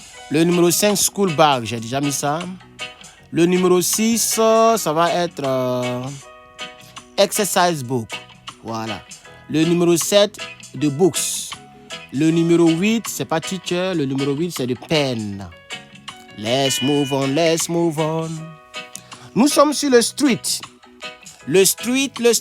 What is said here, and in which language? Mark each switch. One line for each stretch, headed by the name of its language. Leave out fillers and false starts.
French: Le numéro 5, school bag. J'ai déjà mis ça. Le numéro 6, ça va être exercise book. Voilà. Le numéro 7, the books. Le numéro 8, c'est pas teacher. Le numéro 8, c'est the pen.
English: Let's move on, let's move on.
French: Nous sommes sur le street. Le street.